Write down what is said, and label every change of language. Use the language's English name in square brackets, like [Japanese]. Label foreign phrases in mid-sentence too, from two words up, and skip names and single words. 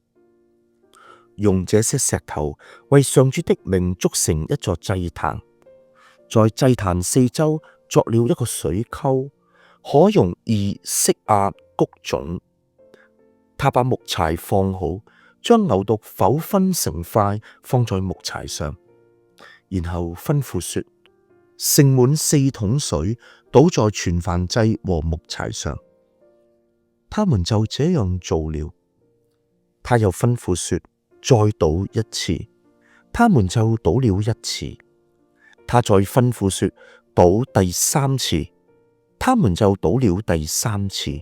[Chinese] 用這些石頭為上主的名築成一座祭壇，在祭壇四周作了一個水溝，可容2色亞穀種。他把木柴放好，將牛犢剖分成塊，放在木柴上，然後吩咐說：盛滿4桶水，倒在全燔祭和木柴上。他們就這樣做了。他又吩咐說：再倒一次，他們就倒了1次。他再吩咐說：倒第3次，他們就倒了第3次。